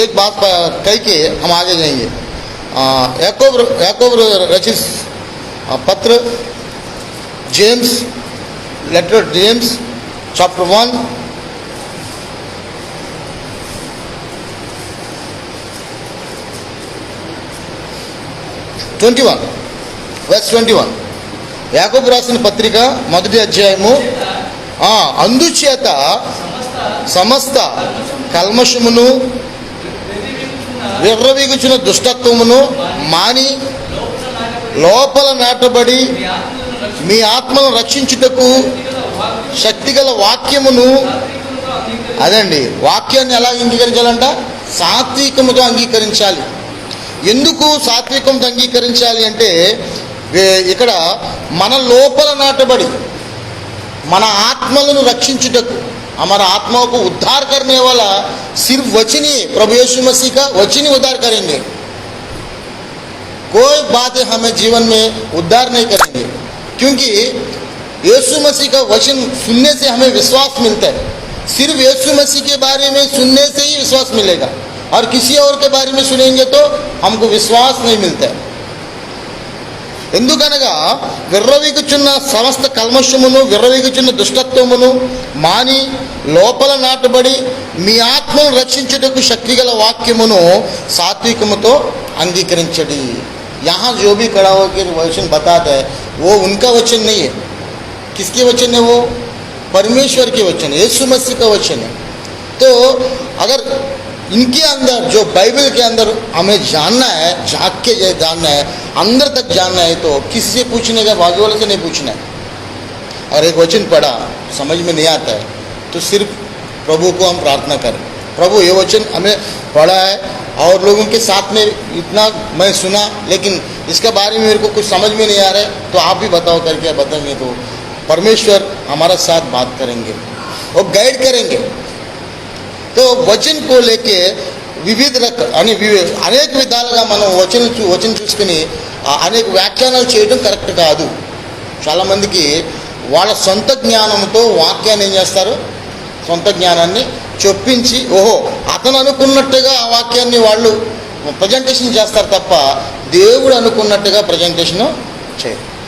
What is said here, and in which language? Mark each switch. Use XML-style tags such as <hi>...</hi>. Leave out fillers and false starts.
<hi>एक बात कह के हम आगे जाएंगे। याकूब रचित पत्र, James, letter James chapter 1 verse 21.</hi> <te>యాకోబు రాసిన పత్రిక మొదటి అధ్యాయము, అందుచేత సమస్త కల్మషమును విర్రవీగుచున్న దుష్టత్వమును మాని లోపల నాటబడి మీ ఆత్మను రక్షించుటకు శక్తిగల వాక్యమును, అదండి వాక్యాన్ని ఎలా అంగీకరించాలంట? సాత్వికముతో అంగీకరించాలి. ఎందుకు సాత్వికంతో అంగీకరించాలి అంటే, ఇక్కడ మన లోపల నాటబడి మన ఆత్మలను రక్షించుటకు,</te> <hi>हमारा आत्मा को उद्धार करने वाला सिर्फ वचन ही, प्रभु यीशु मसीह का वचन ही उद्धार करेंगे। कोई बातें हमें जीवन में उद्धार नहीं करेंगे, क्योंकि यीशु मसीह का वचन सुनने से हमें विश्वास मिलता है। सिर्फ यीशु मसीह के बारे में सुनने से ही विश्वास मिलेगा, और किसी और के बारे में सुनेंगे तो हमको विश्वास नहीं मिलता है।</hi> <te>ఎందుకనగా విర్రవీగుచున్న సమస్త కల్మషమును, విర్రవీగుచున్న దుష్టత్వమును మాని లోపల నాటబడి మీ ఆత్మను రక్షించుటకు శక్తిగల వాక్యమును సాత్వికముతో అంగీకరించడి।</te> <hi>यहाँ जो भी खड़ा होकर वचन बताता है वो उनका वचन नहीं है। किसके वचन है? वो परमेश्वर के वचन है, यीशु मसीह का वचन है। तो अगर इनके अंदर, जो बाइबल के अंदर हमें जानना है, झाँक के जानना है, अंदर तक जानना है, तो किसी से पूछने का, बाजू वाले से नहीं पूछना है। और एक वचन पढ़ा समझ में नहीं आता है तो सिर्फ प्रभु को हम प्रार्थना करें, प्रभु ये वचन हमें पढ़ा है और लोगों के साथ में इतना मैं सुना, लेकिन इसके बारे में मेरे को कुछ समझ में नहीं आ रहा है, तो आप भी बताओ करके बताएंगे तो परमेश्वर हमारा साथ बात करेंगे और गाइड करेंगे। तो वचन को लेके</hi> <te>వివిధ అనేక విధాలుగా మనం వచనం చూసుకుని అనేక వ్యాఖ్యానాలు చేయడం కరెక్ట్ కాదు. చాలామందికి వాళ్ళ సొంత జ్ఞానంతో వాక్యాన్ని ఏం చేస్తారు? సొంత జ్ఞానాన్ని చొప్పించి, ఓహో అతను అనుకున్నట్టుగా ఆ వాక్యాన్ని వాళ్ళు ప్రజెంటేషన్ చేస్తారు తప్ప దేవుడు అనుకున్నట్టుగా ప్రజెంటేషన్ చేయరు.</te>